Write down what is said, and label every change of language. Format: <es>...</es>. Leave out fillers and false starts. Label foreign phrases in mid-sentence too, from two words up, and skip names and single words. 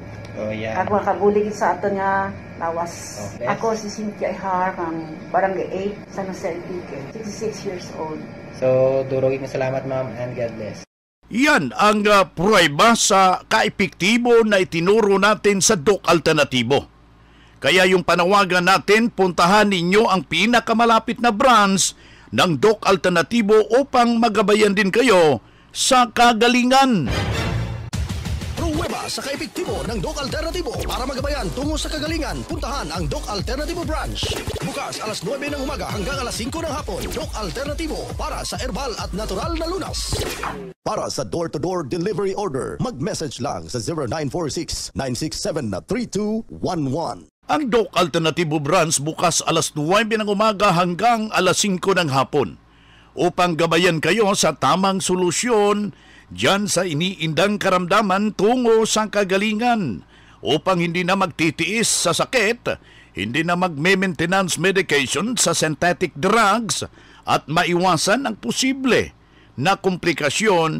<en>Oh, yeah.</en> <hil>Kag makabulig sa aton nga lawas. Okay. Ako si Cynthia Ihar, kang Barangay 8, San Jose Antique, 66 years old. So, durugin na salamat ma'am</hil> <en>and God bless.</en> <tl>Yan ang pruweba sa kaepektibo na itinuro natin sa Doc Alternativo. Kaya yung panawagan natin, puntahan ninyo ang pinakamalapit na branch ng Doc Alternativo upang magabayan din kayo sa kagalingan. Pruweba sa kaepektibo ng Doc Alternativo para magabayan tungo sa kagalingan. Puntahan ang Doc Alternativo Branch. Bukas alas 9 ng umaga hanggang alas 5 ng hapon. Doc Alternativo para sa herbal at natural na lunas. Para sa</tl> <en>door-to-door delivery order,</en> <tl>mag-message lang sa 0946-967-3211. Ang Doc Alternativo Branch bukas alas 9 ng umaga hanggang alas 5 ng hapon upang gabayan kayo sa tamang solusyon diyan sa iniindang karamdaman tungo sa kagalingan upang hindi na magtitiis sa sakit, hindi na magme-maintenance medication sa</tl> <en>synthetic drugs</en> <tl>at maiwasan ang posible na komplikasyon.</tl>